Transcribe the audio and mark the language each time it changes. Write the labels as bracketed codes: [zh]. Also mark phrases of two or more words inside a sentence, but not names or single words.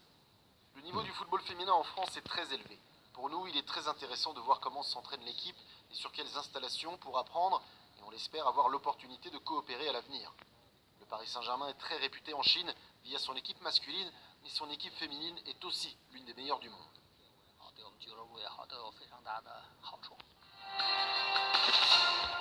[fr] Le niveau du football féminin en France est très élevé. Pour nous, il est très intéressant de voir comment s'entraîne l'équipe et sur quelles installations pour apprendre, et on l'espère avoir l'opportunité de coopérer à l'avenir. Le Paris Saint-Germain est très réputé en Chine via son équipe masculine, mais son équipe féminine est aussi l'une des meilleures du monde. [zh] 对我们俱乐部也好，都有非常大的好处。